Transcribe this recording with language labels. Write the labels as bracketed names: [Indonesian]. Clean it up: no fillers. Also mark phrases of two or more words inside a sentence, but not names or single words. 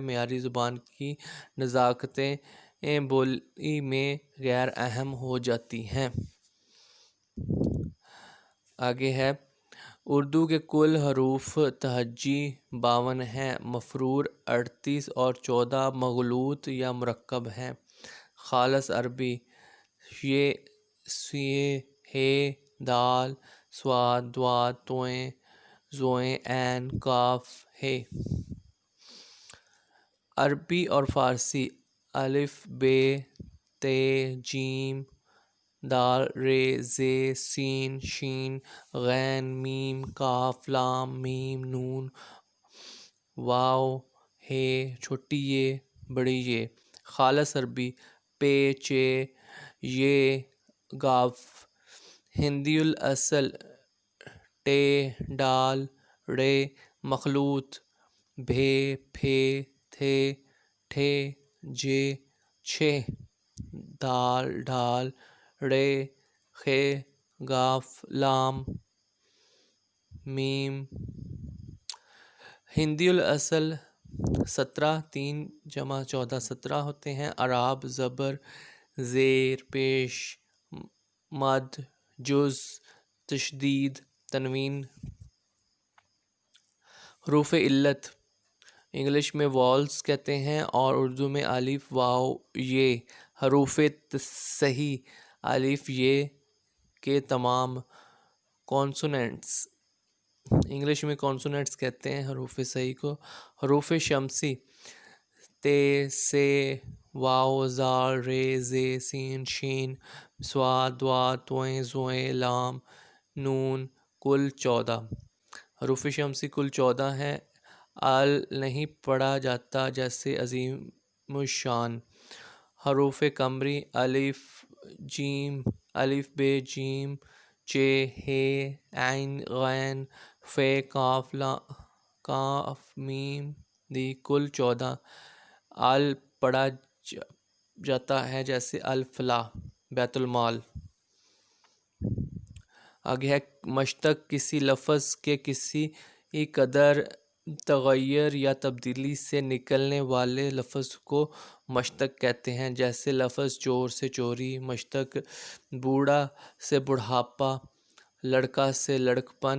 [Urdu] معیاری زبان کی نزاکتیں بولی میں غیر اہم ہو جاتی ہیں۔ آگے ہے اردو کے کل حروف تہجی 52 ہیں، مفرور 38 اور 14 مغلوط یا مرکب ہیں۔ خالص عربی ی، ث، ح، د، ص، ض، ط، ظ، ع، ق، ح۔ عربی اور فارسی ا، ب، ت، ج، د، ر، ز، س، ش، غ، م، ق، ل، م، ن، و، ح، چھوٹی ی بڑی ی۔ خالص عربی پ، چ، ی، گ۔ ہندی الاصل ٹ، ڈ، ڑ۔ مخلوط ب، پ، ت، ٹھ، ج، چ، د، ڈ، ڑ، خ، گ، ل، م۔ ہندی الاصل 17 3 × 14 17 ہوتے ہیں۔ اعراب زبر، زیر، پیش، مد، جز، تشدید، تنوین۔ حروف علت انگلش میں وائلز کہتے ہیں اور اردو میں ا، و، ی۔ حروف تصحیح ا، ی کے تمام کانسوننٹس انگلش میں کانسوننٹس کہتے ہیں حروف صحیح کو۔ حروف شمسی ت، ث، و، ظ، ر، ز، س، ش، ص، ض، ط، ظ، ل، ن۔ کل 14 حروف شمسی کل 14 ہیں۔ ال نہیں پڑھا جاتا جیسے عظیم الشان۔ حروف قمری ا، ب، ج، چ، ح، ع، غ، ف، ق، م، د۔ کل 14 ال پڑھا جاتا ہے جیسے الفلاح، بیت المال۔ آگے ہے مشتق کسی لفظ کے کسی قدر تغیر یا تبدیلی سے نکلنے والے لفظ کو مشتق کہتے ہیں، جیسے لفظ چور سے چوری مشتق، بوڑھا سے بڑھاپا، لڑکا سے لڑکپن۔